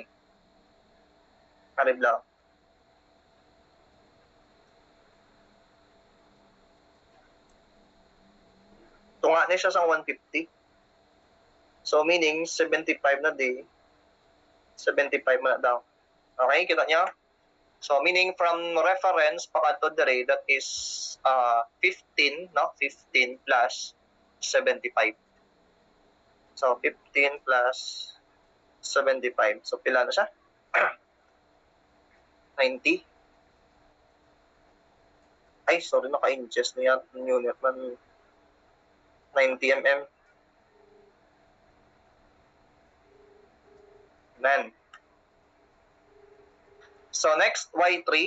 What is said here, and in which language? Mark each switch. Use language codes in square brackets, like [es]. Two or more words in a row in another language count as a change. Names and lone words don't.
[hil] Karibla. Tunga ni siya sang 150. [en] So meaning [hil] 75 na di. 75 na daw. Okay, kita niyo? [en] So meaning from reference [hil] pakadto dire, [en] that is 15, no? 15 plus 75. So 15 plus 75. So pila na siya? 90. [hil] Ay, sorry, naka-inches na yan. [en] Unit man. 90 mm. Then, so next, Y3.